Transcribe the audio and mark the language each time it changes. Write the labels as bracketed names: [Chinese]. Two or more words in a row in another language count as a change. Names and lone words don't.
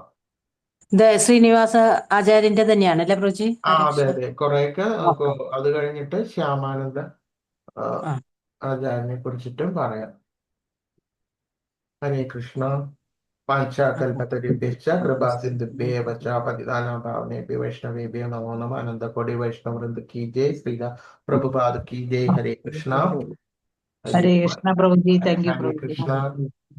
[Malayalam] ഇത് ശ്രീനിവാസ ആചാര്യന്റെ തന്നെയാണല്ലേ പ്രഭുജി? അതെ അതെ, കുറെയൊക്കെ അത് കഴിഞ്ഞിട്ട് ശ്യാമാനന്ദ ആചാര്യനെ കുറിച്ചിട്ടും പറയാം. [Sanskrit] ഹരേ കൃഷ്ണ. പാഞ്ചാകൽപതരുഭ്യശ്ച കൃപാസിന്ധുഭ്യേവ ച പതിതാനാം പാവനേഭ്യോ വൈഷ്ണവേഭ്യോ നമോ നമഃ. അനന്തകോടി വൈഷ്ണവവൃന്ദ [Hindi] की जय. [Sanskrit] ശ്രീല പ്രഭുപാദ [Hindi] की जय. [Sanskrit] ഹരേ കൃഷ്ണ. ഹരേ കൃഷ്ണ പ്രഭുജി. [English] thank you [Sanskrit] ഹരേ പ്രഭുജി. കൃഷ്ണ.